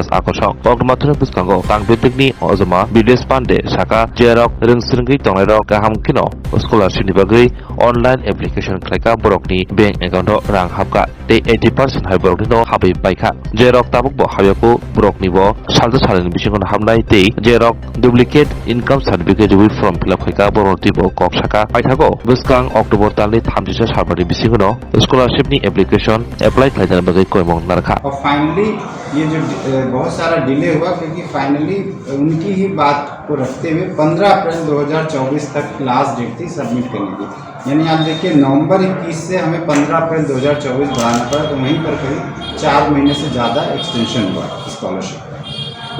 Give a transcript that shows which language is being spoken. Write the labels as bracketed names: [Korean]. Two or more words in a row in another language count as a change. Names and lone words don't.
[Kok Borok] akosok koktoma thrai buskango tang bedakni ojoma bides pande saka jerok reng sringi tonglai gaham kino scholarship ni bagai [English] online application [Kok Borok] Klaika borokni [English] bank account [Kok Borok] rang hapka te 80% hai borokni no habai baika jerok tabuk bo hayako borokni bo salja salani bisingon hamnai te jerok [English] duplicate income certificate with form fill up [Kok Borok] khaika borokti bo kok saka paithago buskang october talni 30 sarbani bisingono scholarship ni [English] application apply [Kok Borok] khaijana bagai koimong narkha [Hindi] और फाइनली ये जो बहुत सारा डिले हुआ क्योंकि फाइनली उनकी ही बात को रखते हुए 15 अप्रैल 2024 तक [English] last date [Hindi] थी सबमिट करने की। यानी आप देखिए नवंबर 21 से हमें 15 अप्रैल 2024 बढ़ाना पड़ा, तो वहीं पर करीब 4 महीने से ज़्यादा एक्सटेंशन हुआ स्कॉलरशिप।